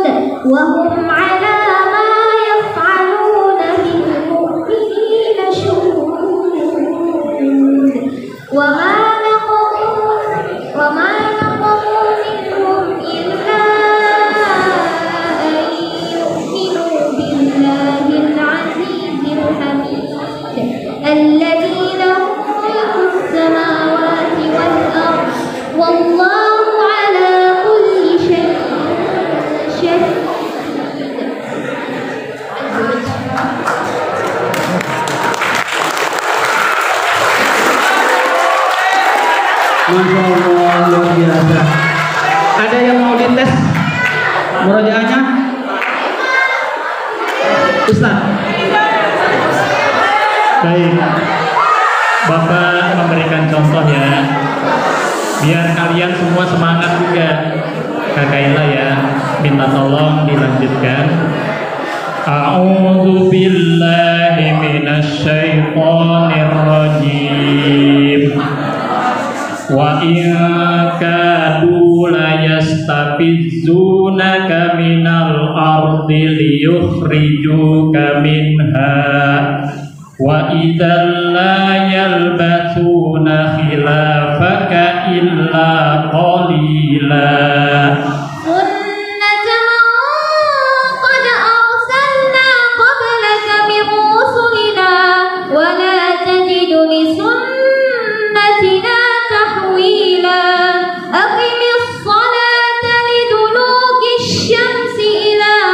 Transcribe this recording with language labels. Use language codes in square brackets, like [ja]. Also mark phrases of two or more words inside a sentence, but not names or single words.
[ar] وهم على ما يفعلون بالمؤمنين شهود وما نقموا منهم إلا أن يؤمنوا بالله العزيز الحميد الذي له ملك السماوات والأرض والله على كل شيء شهيد. ما شاء الله, [id] luar biasa. Ada yang mau dites murojaahnya? Ustaz. Baik, Bapak memberikan contoh ya, biar kalian semua semangat juga. Kak Kaila ya, minta tolong dilanjutkan. [ar] أعوذ بالله من الشيطان الرجيم. وإن كادوا ليستفزونك من الأرض ليخرجوك منها وإذا لا يلبثون خلافك إلا قليلا. سنة من قد أرسلنا قبلك من رسلنا ولا تجد لسنتنا تحويلا أقم الصلاة لدلوك الشمس إلى